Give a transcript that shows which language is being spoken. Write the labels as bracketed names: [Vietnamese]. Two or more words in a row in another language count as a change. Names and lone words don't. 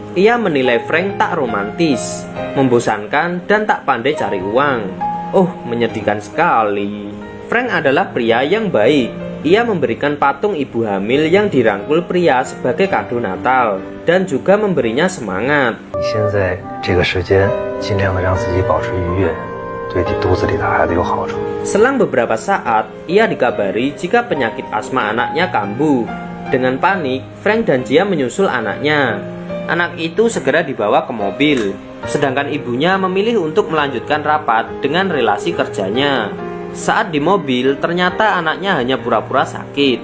[Indonesian] Ia menilai Frank tak romantis, membosankan, dan tak pandai cari uang. Oh, menyedihkan sekali. Frank adalah pria yang baik. Ia memberikan patung ibu hamil yang dirangkul pria sebagai kado Natal, dan juga memberinya semangat. [Chinese] 现在这个时间，尽量的让自己保持愉悦，对肚子里的孩子有好处。 [Indonesian] Selang beberapa saat, ia dikabari jika penyakit asma anaknya kambuh. Dengan panik, Frank dan Jia menyusul anaknya. Anak itu segera dibawa ke mobil, sedangkan ibunya memilih untuk melanjutkan rapat dengan relasi kerjanya. Saat di mobil, ternyata anaknya hanya pura-pura sakit.